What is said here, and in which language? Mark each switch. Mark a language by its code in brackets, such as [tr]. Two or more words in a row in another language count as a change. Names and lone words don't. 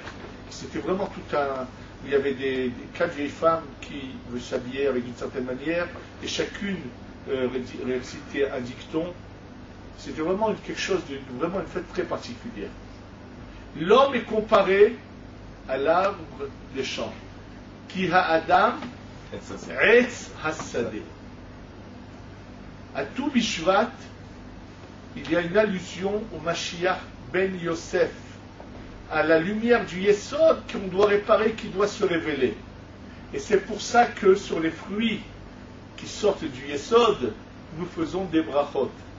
[fr] C'était vraiment tout un... Il y avait des 4 vieilles femmes qui s'habillaient avec une certaine manière et chacune récitait un dicton. C'était vraiment quelque chose vraiment une fête très particulière. L'homme est comparé à l'arbre des champs. [he] כי האדם עץ השדה. [fr] À Tou Bishvat, il y a une allusion au Mashiach ben Yosef, à la lumière du Yesod qu'on doit réparer, qui doit se révéler. Et c'est pour ça que sur les fruits qui sortent du Yesod, nous faisons des brachot.